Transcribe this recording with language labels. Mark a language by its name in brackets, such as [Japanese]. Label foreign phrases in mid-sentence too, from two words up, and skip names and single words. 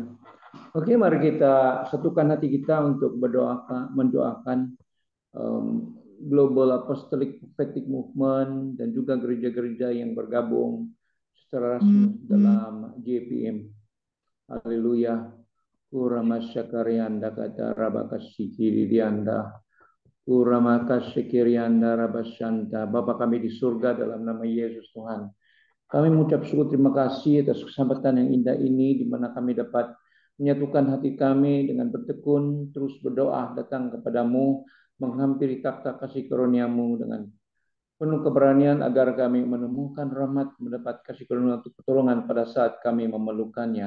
[Indonesian] Mari kita satukan hati kita untuk mendoakan Global Apostolic Prophetic Movement dan juga gereja-gereja yang bergabung secara resmi dalam JPM. Haleluya. Kuramasyakarianda kata rabakasikirianda. Kuramasyakirianda rabasyanta. Bapa kami di surga dalam nama Yesus Tuhan. Kami mengucap syukur terima kasih atas kesempatan yang indah ini di mana kami dapat menyatukan hati kami dengan bertekun terus berdoa datang kepadamu menghampiri takhta kasih karunia-Mu dengan penuh keberanian agar kami menemukan rahmat, mendapat kasih karunia untuk pertolongan pada saat kami memerlukannya.